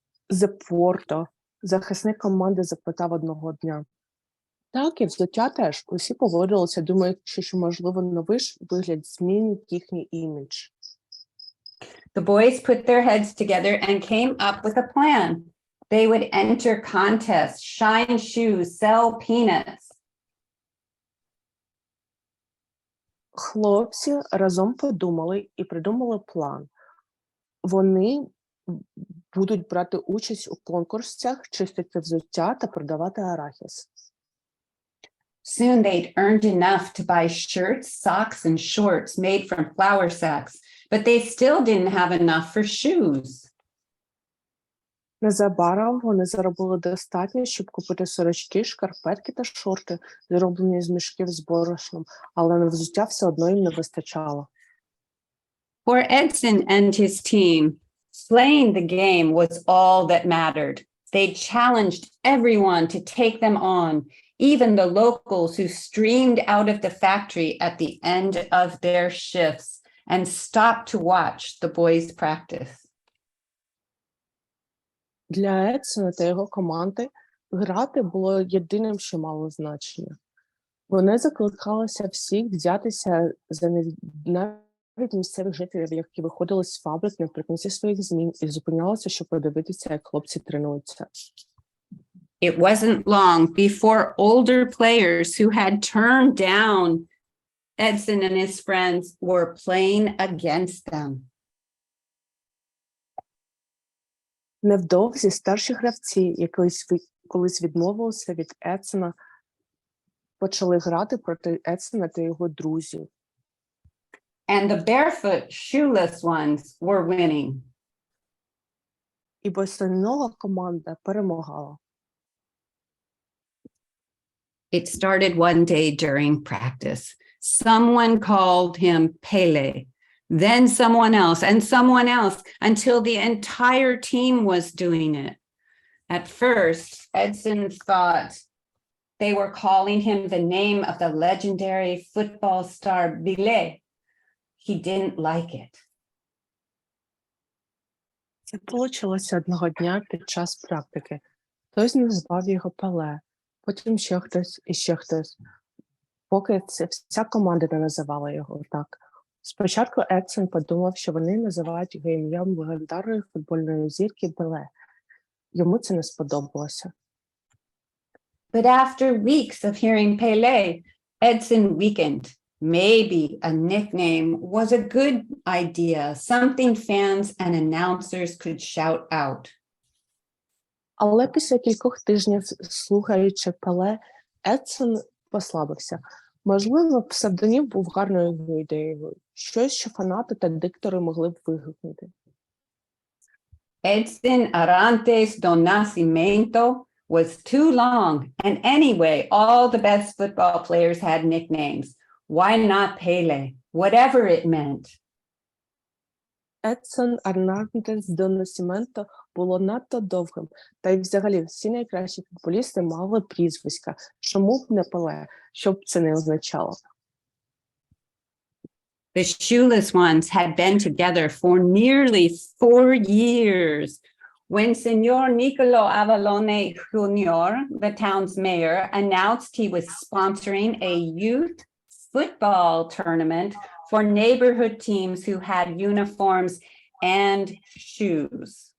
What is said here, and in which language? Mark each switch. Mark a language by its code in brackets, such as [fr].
[uk] Зé Porto, захисник команди, запитав одного дня. Так, і взуття теж. Усі погодилися, думаючи, що, можливо, новий вигляд змінить їхній імідж. [en] The boys put their heads together and came up with a plan. They would enter contests, shine shoes, sell peanuts. [uk] Хлопці разом подумали і придумали план. Вони будуть брати участь у конкурсах, чистити взуття та продавати арахіс. [en] Soon they'd earned enough to buy shirts, socks, and shorts made from flour sacks, but they still didn't have enough for shoes. [uk] Незабаром вони заробили достатньо, щоб купити сорочки, шкарпетки та шорти, зроблені з мішків з борошном, але на взуття все одно їм не вистачало. [en] For Edson and his team, playing the game was all that mattered. They challenged everyone to take them on, even the locals who streamed out of the factory at the end of their shifts and stopped to watch the boys practice. [uk] Для Едсона та його команди грати було єдиним, що мало значення. Вони закликалися всіх взятися за навіть місцевих жителів, які виходили з фабрик наприкінці своїх змін і зупинялися, щоб подивитися, як хлопці тренуються. [en] It wasn't long before older players who had turned down Edson and his friends were playing against them. [uk] Невдовзі старші гравці, які колись відмовилися від Едсона, почали грати проти Едсона та його друзів. [en] And the barefoot, shoeless ones were winning. [uk] І босонога команда перемагала. [en] It started one day during practice. Someone called him Pelé, then someone else, until the entire team was doing it. At first, Edson thought they were calling him the name of the legendary football star Pelé. He didn't like it. [uk] Це почалося одного дня під час практики. Хтось назвав його Пеле, потім ще хтось і ще хтось, поки вся команда не називала його так. Спочатку Едсон подумав, що вони називають його ім'ям легендарної футбольної зірки Пеле. Йому це не сподобалося. [en] But after weeks of hearing Pelé, Edson weakened. Maybe a nickname was a good idea, something fans and announcers could shout out. [uk] Але після кількох тижнів, слухаючи Пеле, Едсон послабився. Можливо, псевдонім був гарною ідеєю. Щось, що фанати та диктори могли б вигукнути. [en] Edson Arantes do Nascimento was too long, and anyway, all the best football players had nicknames. Why not Pelé, whatever it meant? [uk] Едсон Арнандес до Насіменто було надто довгим, та й взагалі всі найкращі футболісти мали прізвиська. Чому б не Пеле, що б це не означало? [en] The shoeless ones had been together for nearly 4 years. When Senor Nicolo Avalone Jr., the town's mayor, announced he was sponsoring a youth football tournament for neighborhood teams who had uniforms and shoes.